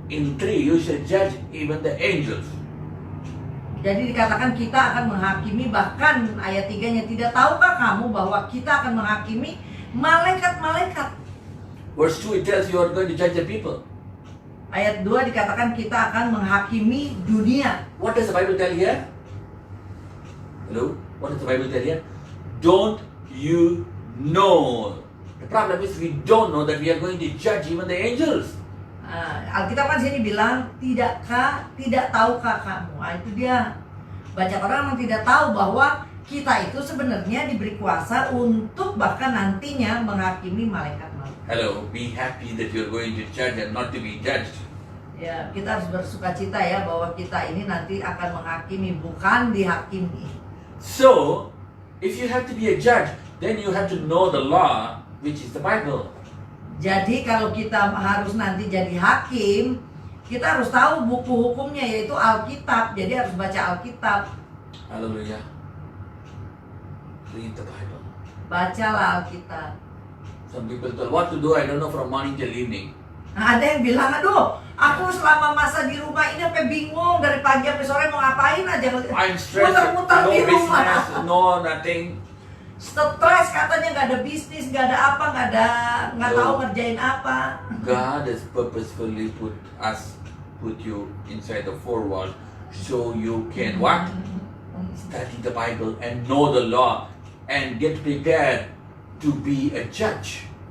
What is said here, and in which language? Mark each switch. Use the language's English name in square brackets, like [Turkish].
[English] In 3 you shall judge even the angels. [Indonesian] Jadi dikatakan kita akan menghakimi, bahkan ayat 3-nya, tidak tahukah kamu bahwa kita akan menghakimi malaikat-malaikat. [English] Verse 2 it tells you are going to judge the people. [Indonesian] Ayat 2 dikatakan kita akan menghakimi dunia. [English] What does the Bible tell here? Hello? What does the Bible tell here? Don't you know? The problem is we don't know that we are going to judge even the angels. [Indonesian] Alkitab kan sini bilang tidak tahukah kamu. Itu dia. Banyak orang memang tidak tahu bahwa kita itu sebenarnya diberi kuasa untuk bahkan nantinya menghakimi malaikat-malaikat. [English] Hello, be happy that you are going to judge and not to be judged. [Indonesian] Ya, kita harus bersukacita ya bahwa kita ini nanti akan menghakimi, bukan dihakimi. [English] So, if you have to be a judge, then you have to know the law, which is the Bible. [Indonesian] Jadi kalau kita harus nanti jadi hakim, kita harus tahu buku hukumnya, yaitu Alkitab. Jadi harus baca Alkitab. [English] Hallelujah. Read the Bible. [Indonesian] Bacalah Alkitab. [English] Some people tell what to do, I don't know, from morning till evening. [Indonesian] Nah, ada yang bilang, aduh, aku selama masa di rumah ini sampai bingung, dari pagi sampai sore mau ngapain aja. [English] I'm stressed, [Indonesian] Muter-muter [English] no [Indonesian] di rumah. [English] business, no nothing. [Indonesian] Stres, katanya nggak ada bisnis, nggak ada apa, nggak tahu ngerjain apa. [English] God has purposefully put you inside the four walls so you can what? Study the Bible and know the law and get prepared to be a judge.